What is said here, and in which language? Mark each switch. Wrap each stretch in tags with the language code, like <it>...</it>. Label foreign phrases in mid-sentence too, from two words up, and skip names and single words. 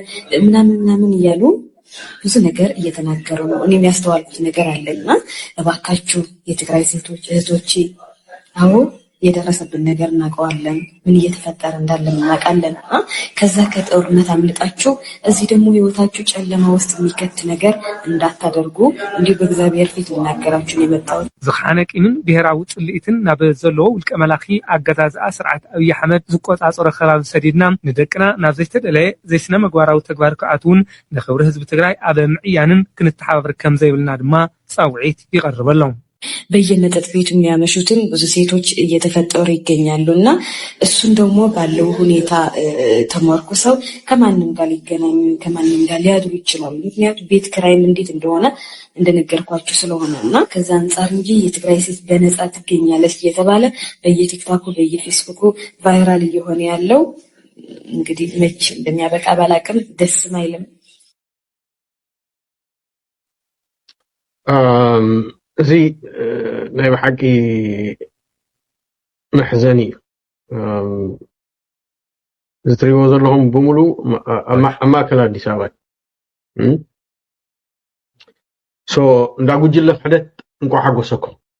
<am>ምናምን እያሉ ብዙ ነገር እየተናገሩ ነው። እኔ የሚያስተዋልኩት ነገር አለና እባካችሁ የትግራይ ሴቶች እህቶቼ አዎ የደረሰብን ነገር እናውቀዋለን። ምን እየተፈጠረ እንዳለ እናውቃለን። ከዛ ከጦርነት አምልጣችሁ እዚህ ደግሞ ህይወታችሁ ጨለማ ውስጥ የሚከት ነገር እንዳታደርጉ እንዲሁ በእግዚአብሔር ፊት ልናገራችሁ የመጣው</am> <ti>ዝኻነቂንን ብሔራዊ ጽልኢትን ናብ ዘለዎ ውልቀ መላኺ አገዛዝ ስርዓት አብይ አሕመድ ዝቆጻጸረ ከባቢ ሰዲድና ንደቅና ናብ ዘይተደለየ ዘይስነ ምግባራዊ ተግባር ከኣትውን ንኽብሪ ህዝቢ ትግራይ ኣብ ምዕያንን ክንተሓባበር ከም ዘይብልና ድማ ጻውዒት ይቀርበሎም።</ti> <am>በየመጠጥ ቤቱ የሚያመሹትን ብዙ ሴቶች እየተፈጠሩ ይገኛሉ እና እሱን ደግሞ ባለው ሁኔታ ተመርኩሰው ከማንም ጋር ሊገናኙ ከማንም ጋር ሊያድሩ ይችላሉ። ምክንያቱም ቤት ክራይም እንዴት እንደሆነ እንደነገርኳችሁ ስለሆነ እና ከዛ አንጻር እንጂ የትግራይ ሴት በነፃ ትገኛለች እየተባለ በየቲክቶኩ በየፌስቡኩ ቫይራል እየሆነ ያለው እንግዲህ መች እንደሚያበቃ ባላቅም ደስም አይልም።</am> <ti>እዚ ናይ ብሓቂ መሕዘኒ ዝትሪዎ ዘለኹም ብምሉ ኣብ ማእከል ኣዲስ ኣበባ ሶ እንዳ ጉጅለ ፍሕደት እንኳ ሓጎሰኩም</ti>